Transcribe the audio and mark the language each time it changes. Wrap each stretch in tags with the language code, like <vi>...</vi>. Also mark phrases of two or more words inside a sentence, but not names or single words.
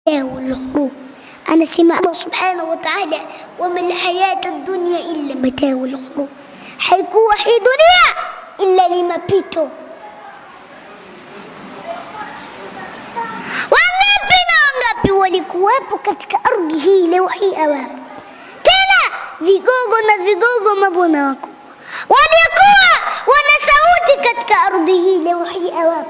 <ar>والغرور. أنا سمع الله سبحانه وتعالى وما الحياة الدنيا إلا متاع الغرور.</ar> <sw>haikuwa hii dunia ila ni mapito. Wangapi na wangapi walikuwepo katika ardhi hii leo hii awapo, tena vigogo na vigogo, mabwana wako walikuwa wana sauti katika ardhi hii leo hii awapo.</sw>